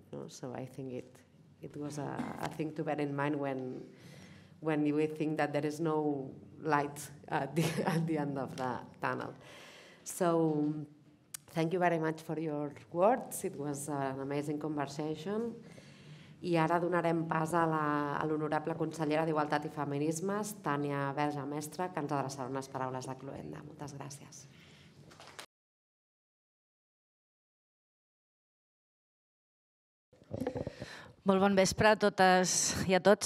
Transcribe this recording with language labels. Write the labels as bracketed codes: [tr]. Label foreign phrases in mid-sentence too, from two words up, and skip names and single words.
[en] So I think it was a thing to bear in mind when we think that there is no light at the end of the tunnel. So thank you very much for your words. It was an amazing conversation. [ca] I ara donarem pas a l'honorable consellera d'Igualtat i Feminismes, Tània Verge Mestre, que ens adreçarà unes paraules de cloenda. Moltes gràcies. Molt bon vespre a totes i a tots.